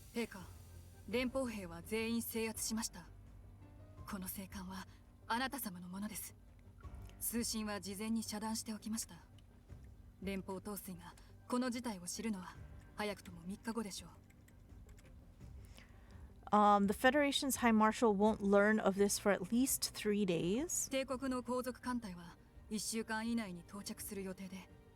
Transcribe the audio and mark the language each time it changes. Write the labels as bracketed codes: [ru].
[ja] 陛下、連邦兵は全員制圧しました。この聖艦はあなた様のものです。通信は事前に遮断しておきました。連邦統帥がこの事態を知るのは早くとも3日後でしょう。 [en] The Federation's High Marshal won't learn of this for at least 3 days. [ja] 帝国の皇族艦隊は1週間以内に到着する予定で。